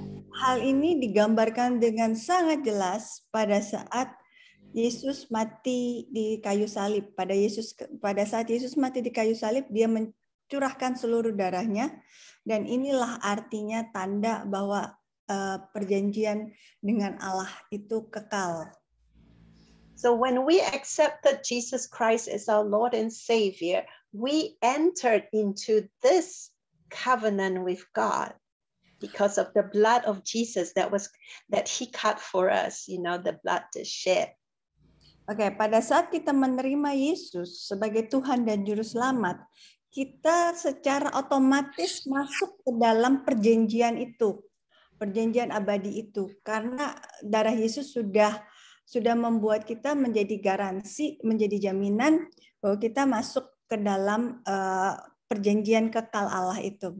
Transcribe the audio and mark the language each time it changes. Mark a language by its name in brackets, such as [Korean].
[Indonesian] Hal ini digambarkan dengan sangat jelas pada saat Yesus mati di kayu salib. Pada saat Yesus mati di kayu salib, dia mencurahkan seluruh darahnya, dan inilah artinya tanda bahwa perjanjian dengan Allah itu kekal. [English] So when we accepted Jesus Christ as our Lord and Savior, we entered into this covenant with God because of the blood of Jesus that he cut for us, you know, the blood that shed. [Indonesian] Oke, pada saat kita menerima Yesus sebagai Tuhan dan Juru Selamat, kita secara otomatis masuk ke dalam perjanjian itu, perjanjian abadi itu, karena darah Yesus sudah membuat kita menjadi garansi, menjadi jaminan bahwa kita masuk ke dalam perjanjian kekal Allah itu.